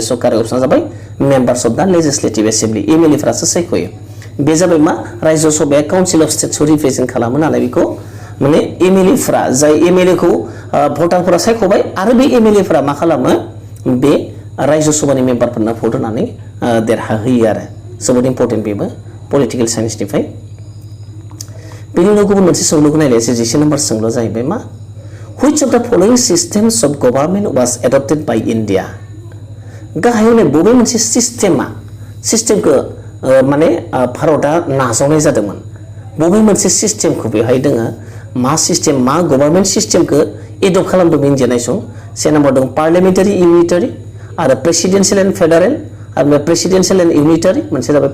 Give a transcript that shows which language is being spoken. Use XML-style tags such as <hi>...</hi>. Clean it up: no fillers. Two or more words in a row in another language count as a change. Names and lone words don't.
<brx>सरकारि अपसना जाबाय</brx> <en>members of the legislative assembly</en> <brx>एमएलएफोरासो सायख'यो बे जाबाय मा रायजो सभाया काउन्सिल अफ स्टेट्सखौ रिप्रेजेन्ट खालामो नालाय बेखौ माने एमएलएफोरा जाय एमएलएखौ भटारफोरा सायख'बाय आरो बे एमएलएफोरा मा खालामो बे रायजो सभानि मेम्बारफोरनो भट होनानै देरहाहोयो आरो जोबोद इम्पर्टेन्ट बेबो पलिटिकेल साइन्सनिफ्राय बेनि उनाव गुबुन मोनसे सोंलुखौ नायलायसै 11 नम्बर सोंलुआ जाहैबाय मा</brx> <en>Which of the following systems of government was adopted by India?</en> <brx>गाहायावनो बबे मोनसे सिस्टेमखौ माने भारतआ नाजावनाय जादोंमोन बबे मोनसे सिस्टेमखौ बेवहाय दोङो मा सिस्टेम मा गभर्नमेन्ट सिस्टेमखौ एडप्ट खालामदोंमोन इन्डिया नायसं से नाम्बार दं</brx> <en>parliamentary unitary</en> <brx>आरो</brx> <en>presidential and federal</en> <brx>आरो</brx> <en>presidential and unitary</en> <brx>मोनसे जाबाय</brx>